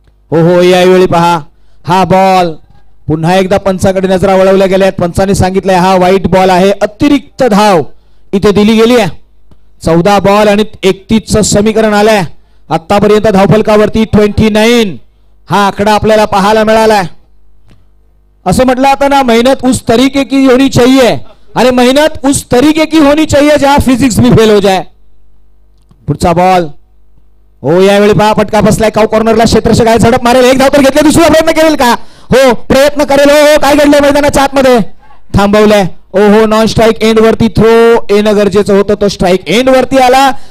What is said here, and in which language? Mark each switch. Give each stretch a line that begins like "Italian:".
Marathi: हो यावेळी पहा हा बॉल पुन्हा एकदा पंचाकडे नजरा वळवल्या गेल्यात. पंचाने सांगितलंय हा वाईट बॉल आहे. अतिरिक्त धाव इथे दिली गेली आहे. 14 बॉल आणि 31चं समीकरण आलंय. आतापर्यंत धावफलकावरती 29 हा आकडा आपल्याला पाहायला मिळालाय. असं म्हटलं आता ना
Hindi: मेहनत उस तरीके की होनी चाहिए. अरे मेहनत उस तरीके की होनी चाहिए जहां फिजिक्स भी फेल हो जाए.
Marathi: पुढचा बॉल हो यावेळी पहा फटका बसलाय. काउ कॉर्नरला क्षेत्ररक्षक आहे, झडप मारेल, एक धाव तर घेतले, दुसरा प्रयत्न करेल का? हो प्रयत्न करेल. हो काय घडलंय मैदानाच्या आतमध्ये? थांबवलंय. ओहो नॉन स्ट्राईक एंड वरती थ्रो येणं गरजेचं होतं. तो स्ट्राईक एंड वरती आला.